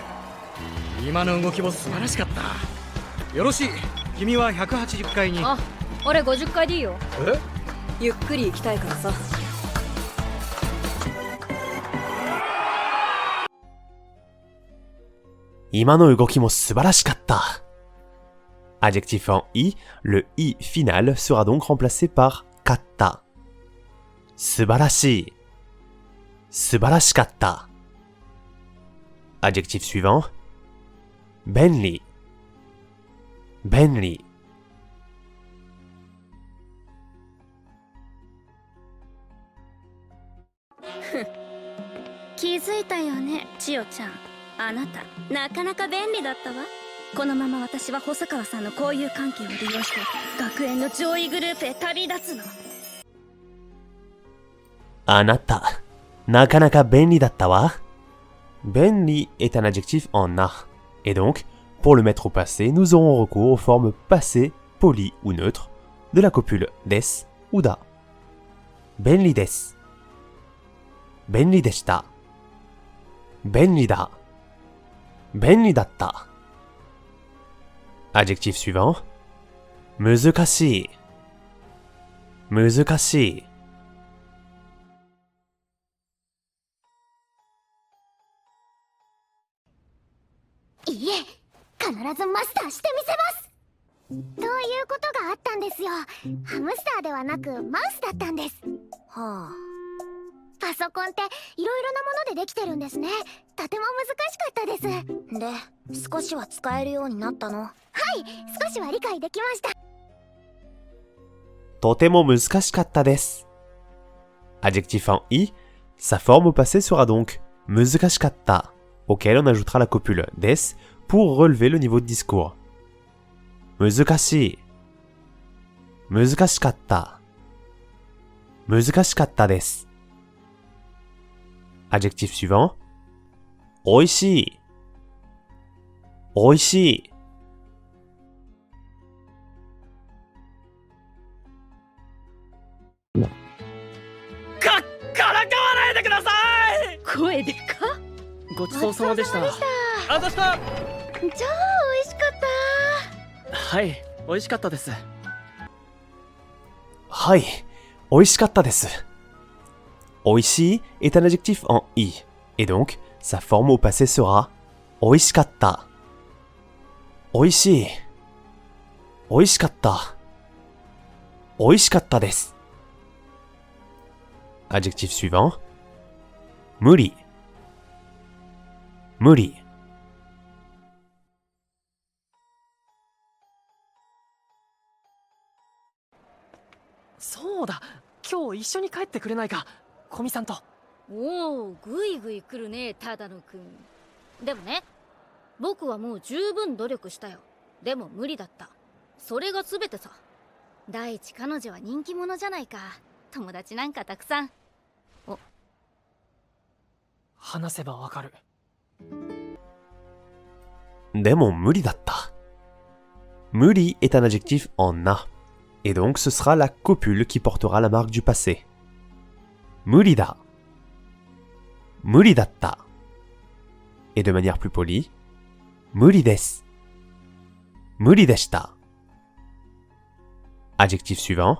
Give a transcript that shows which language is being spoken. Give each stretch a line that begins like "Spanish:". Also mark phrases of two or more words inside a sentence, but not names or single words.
Japanese: 今の動きも素晴らしかった。よろしい、君は180階に。あ、俺50階でいいよ。え？ゆっくり行きたいからさ。今の動きも素晴らしかった。
French: Adjectif en i, le i final sera donc remplacé par katta.
Japanese: 素晴らしい。素晴らしかった.
French: Adjectif suivant. Benri. Benri.
Japanese: 気づいたよね、千代ちゃん。あなたなかなか便利だったわ。このまま私は細川さんの交友関係を利用して学園の上位グループへ旅立つの。あなた、なかなか便利だったわ。
French: Benri est un adjectif en na. Et donc, pour le mettre au passé, nous aurons recours aux formes passées, polies ou neutres, de la copule des ou da.
Japanese: 便利です. 便利でした. 便利だ. 便利だった.
French: Adjectif suivant.
Japanese: 難しい。難しい. いいえ、必ずマスターしてみせます。ということがあったんですよ。ハムスターではなくマウスだったんです。はあ。パソコンっていろいろなものでできてるんですね。とても難しかったです。で、少しは使えるようになったの？はい、少しは理解できました。とても難しかったです。
French: Adjectif en i, sa forme au passé sera donc muzukashikatta, auquel on ajoutera la copule des pour relever le niveau de discours.
Japanese: 難しい。難しかった. 難しかったです.
French: Adjectif suivant. Oishii. Oishii.
Japanese: からかわないでください。声でか。ごちそうさまでした。あざした。超美味しかった。はい、美味しかったです。はい、美味しかったです。
French: Oishii est un adjectif en i, et donc sa forme au passé sera oishikatta. Oishii.
Japanese: 美味しかった。美味しかったです.
French: Adjectif suivant. Muri. Muri.
Japanese: そうだ、今日一緒に帰ってくれないか、古見さんと。おお、ぐいぐい来るね、ただのくん。でもね、僕はもう十分努力したよ。でも無理だった。それが全てさ。第一彼女は人気者じゃないか。友達なんかたくさん。お、話せばわかる。でも無理だった。
French: Muri est un adjectif en na, et donc ce sera la copule qui portera la marque du passé. Murida. Muridatta. Et de manière plus polie, Muridesu. Murideshita. Adjectif suivant.